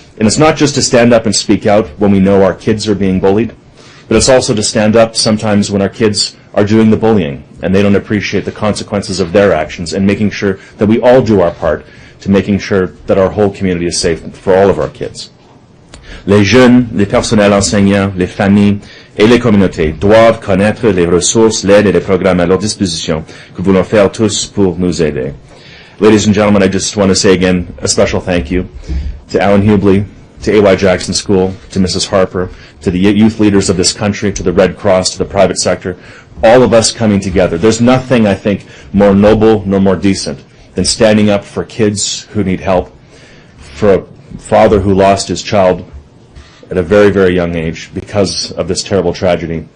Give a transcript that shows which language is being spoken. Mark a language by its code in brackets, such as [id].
[en] And it's not just to stand up and speak out when we know our kids are being bullied, but it's also to stand up sometimes when our kids are doing the bullying and they don't appreciate the consequences of their actions, and making sure that we all do our part to making sure that our whole community is safe for all of our kids. [fr] Les jeunes, les personnels enseignants, les familles et les communautés doivent connaître les ressources, l'aide et les programmes à leur disposition que voulons faire tous pour nous aider. [en] Ladies and gentlemen, I just want to say again a special thank you to Allan Hubley, to A.Y. Jackson School, to Mrs. Harper, to the youth leaders of this country, to the Red Cross, to the private sector, all of us coming together. There's nothing, I think, more noble nor more decent than standing up for kids who need help, for a father who lost his child at a very, very young age because of this terrible tragedy.